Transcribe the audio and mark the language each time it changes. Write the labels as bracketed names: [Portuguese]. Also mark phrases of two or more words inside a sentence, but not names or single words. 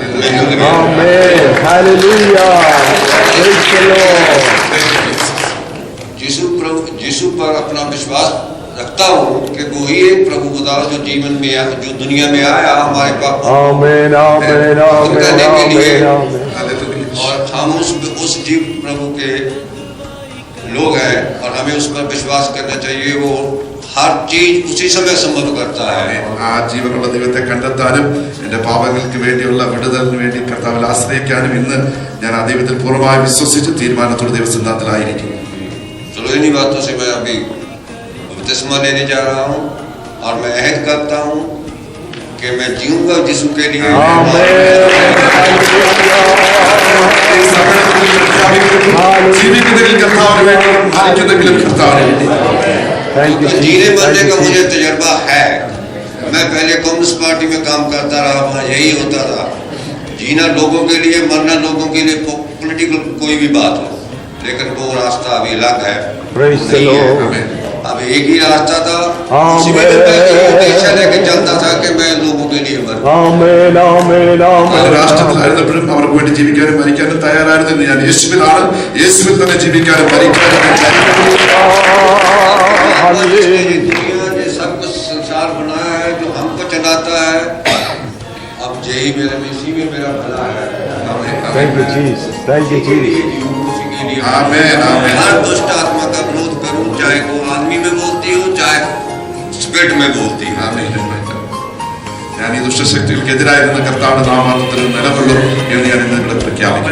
[Hindi] यीशु पर अपना विश्वास रखता हूँ कि वो ही एक प्रभु खुदा जो जीवन में जो दुनिया में आया हमारे पास करने के लिए, और हम उस जीव प्रभु के लोग हैं और हमें उस पर विश्वास करना चाहिए। वो हर चीज उसी समय संभव करता है। [Malayalam] ആ ജീവനുള്ള ദൈവത്തെ കണ്ടെത്താനും എൻ്റെ പാപങ്ങൾക്ക് വേണ്ടിയുള്ള വിടുതലിന് വേണ്ടി കർത്താവിൽ ആശ്രയിക്കാനും ഇന്ന് ഞാൻ ആ ദൈവത്തിൽ പൂർണ്ണമായി വിശ്വസിച്ച് തീരുമാനത്തോടെ ദൈവസിദ്ധാന്തത്തിലായിരിക്കും. [Hindi] चलो इन्हीं बातों से मैं अभी बपतिस्मा लेने जा रहा हूँ और मैं अहद करता हूँ कि मैं जीऊंगा यीशु के लिए। जीने मरने का मुझे तजर्बा है। मैं पहले कम्युनिस्ट पार्टी में काम करता रहा, वहाँ यही होता था, जीना लोगों के लिए, मरना लोगों के लिए, पॉलिटिकल कोई भी बात हो, लेकिन वो रास्ता अभी अलग है। अब एक ही रास्ता था, उसी में मैं लेके चलता था कि मैं लोगों के लिए मर [English] Amen, amen, [Malayalam] പല [English] amen. [Malayalam] രാഷ്ട്രത്തിലായിരുന്നപ്പോഴും അവർക്ക് വേണ്ടി ജീവിക്കാനും മരിക്കാനും തയ്യാറായിരുന്നു. ഞാൻ യേശുവിലാണ്, യേശുവിൽ തന്നെ ജീവിക്കാനും മരിക്കാനും ഞാൻ [Hindi] ये दुनिया ने सब कुछ संसार बनाया है जो हमको चलाता है, अब यही मेरे इसी में मेरा भला है। [English] Thank you, Jesus. Thank you, Jesus. [Hindi] आमेन, आमेन। हर दुष्ट आत्मा का विरोध करूं, चाहे वो आदमी में बोलती हो चाहे स्पिरिट में बोलती हो। [Malayalam] ആമേൻ. ഞാൻ ഈ ദുഷ്ടശക്തികൾക്കെതിരായി നിന്ന് കർത്താവിന്റെ നാമത്തിൽ നിലകൊള്ളും എന്ന് ഞാൻ ഇന്ന് ഇവിടെ പ്രഖ്യാപിക്കുന്നു.